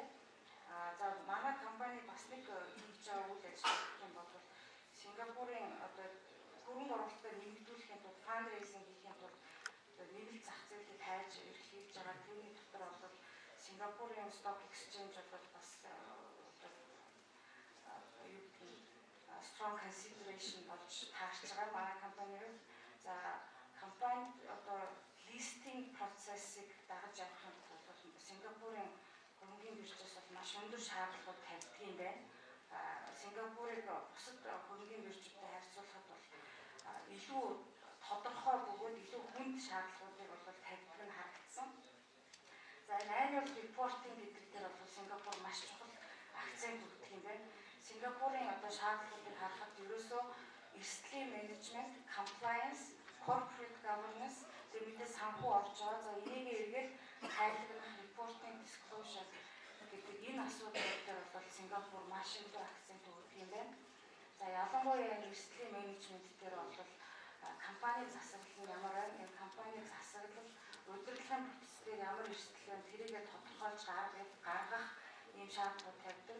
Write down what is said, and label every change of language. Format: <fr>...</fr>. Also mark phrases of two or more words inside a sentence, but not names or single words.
<mn>За манай компани бас нэг хийж байгаа үйл ажиллагаа юм бол Сингапурын одоо хөрөнгө оруулалтыг нэмэгдүүлэхийн тулд fundraising хийхин тулд нэмэлт зах зээлийг хайж эрхлүүлж байгаа. Тэрний дотор бол Сингапурын</mn> <en>stock exchange</en> <mn>бол бас</mn> <en>strong consideration</en> <mn>болж таарч байгаа манай компаниг. За компани одоо listing процессыг дагаж явахын тулд Сингапурын хөрөнгөний биржээс бол маш өндөр шаардлагууд тавьдаг юм байна. Сингапурыг бусад хөрөнгөний биржүүдтэй харьцуулахад бол илүү тодорхой бөгөөд илүү хүнд шаардлагуудыг бол тавьдаг нь харагдсан. За энэ</mn> <en>annual reporting</en> <mn>гэдэг дээр бол Сингапур маш чухал акцент өгдөг юм байна. Сингапурын одоо шаардлагуудыг харахад ерөөсөө эрсдлийн менежмент,</mn> <en>compliance, corporate governance</en> <mn>зэрэгтэй санхүү орж байгаа. За энийг эргээд хайрлагах</mn> <en>reporting disclosure</en> <mn>гэдэг энэ асуудлууд дээр бол Сингапур маш их акцент өгдөг юм байна. За ялангуяа энэ эрсдлийн менежмент дээр бол компанийн засаглал нь ямар байна? Энэ компанийн засаглал удирдлагын процессээр ямар эрсдэл байна? Тэрийгээ тодорхойлж гаргах ийм шаардлагууд тавьдаг.</mn>